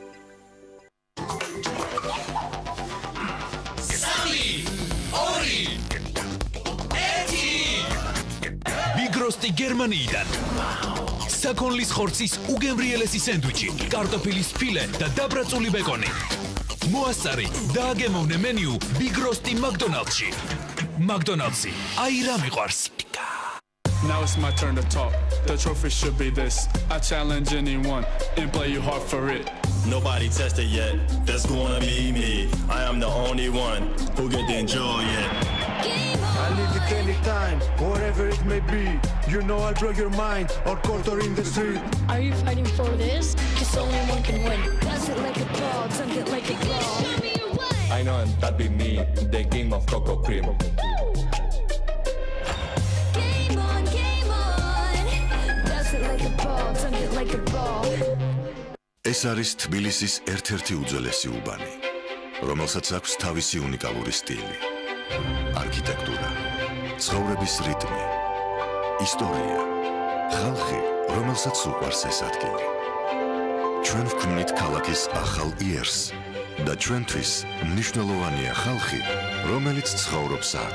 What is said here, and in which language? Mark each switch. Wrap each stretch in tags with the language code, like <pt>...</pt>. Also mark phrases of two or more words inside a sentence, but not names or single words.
<ka>ბიგროსტი გერმანიიდან. საქონლის ხორცის უგემრიელესი სენდვიჩი, კარტოფილის ფილე და დაბრაწული ბეკონი. მოასწარი და აგემოვნე მენიუ ბიგროსტი მაკდონალდსში. მაკდონალდსი, აი რა მიყვარს.</ka> <en>Now it's my turn to talk. The trophy should be this. I challenge anyone and play you hard for it. Nobody tested yet. That's gonna be me. I am the only one who get to enjoy it. I leave it anytime, whatever it may be. You know I'll blow your mind or court or in the street. Are you fighting for this? Cause only one can win. Pass it like a ball, dunk it like a ball. I know and that be me, the king of cocoa cream. Game on, pass it like a ball, dunk it like a ball.</en> <ka>ეს არის თბილისის ერთ-ერთი უძველესი უბანი, რომელსაც აქვს თავისი უნიკალური სტილი, არქიტექტურა, ცხოვრების რიტმი, ისტორია, ხალხი, რომელსაც უყვარს ეს ადგილი. ჩვენ ვქმნით ქალაქის ახალ იერს და ჩვენთვის მნიშვნელოვანია ხალხი, რომელიც ცხოვრობს აქ.</ka>